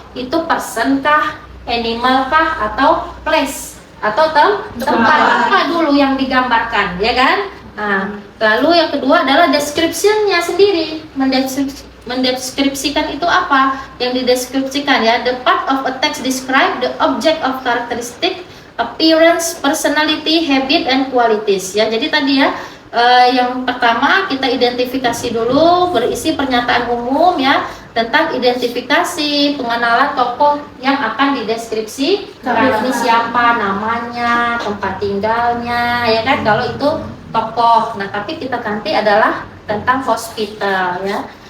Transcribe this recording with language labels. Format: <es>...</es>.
<id>Itu person kah, animal kah, atau place, atau tempat apa dulu yang digambarkan, ya kan. Nah, lalu yang kedua adalah description-nya sendiri, mendeskripsikan itu apa yang dideskripsikan, ya.</id> <en>The part of a text describe the object of characteristic, appearance, personality, habit, and qualities, ya. Jadi tadi, ya,</en> <id>Yang pertama kita identifikasi dulu, berisi pernyataan umum ya tentang identifikasi pengenalan tokoh yang akan dideskripsikan. Ini siapa, namanya, tempat tinggalnya, ya kan? Kalau itu tokoh. Nah, tapi kita ganti adalah tentang hospital ya.</id>